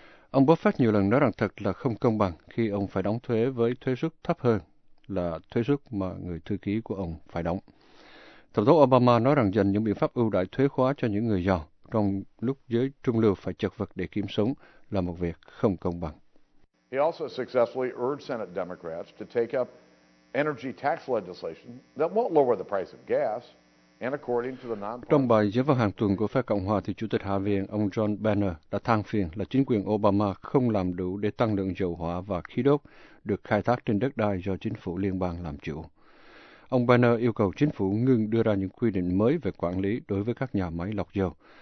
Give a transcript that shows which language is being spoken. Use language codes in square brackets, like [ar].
[vi] Ông Buffett nhiều lần nói rằng thật là không công bằng khi ông phải đóng thuế với thuế suất thấp hơn là thuế suất mà người thư ký của ông phải đóng. Tổng thống Obama nói rằng dành những biện pháp ưu đãi thuế khóa cho những người giàu trong lúc giới trung lưu phải chật vật để kiếm sống là một việc không công bằng. [en] He also successfully urged Senate Democrats to take up energy tax legislation that won't lower the price of gas, and according to the non-party. [vi] Trong bài diễn văn hàng tuần của phe Cộng hòa, thì Chủ tịch Hạ viện ông John Boehner đã than phiền là chính quyền Obama không làm đủ để tăng lượng dầu hỏa và khí đốt được khai thác trên đất đai do chính phủ liên bang làm chủ. Ông Boehner yêu cầu chính phủ ngừng đưa ra những quy định mới về quản lý đối với các nhà máy lọc dầu.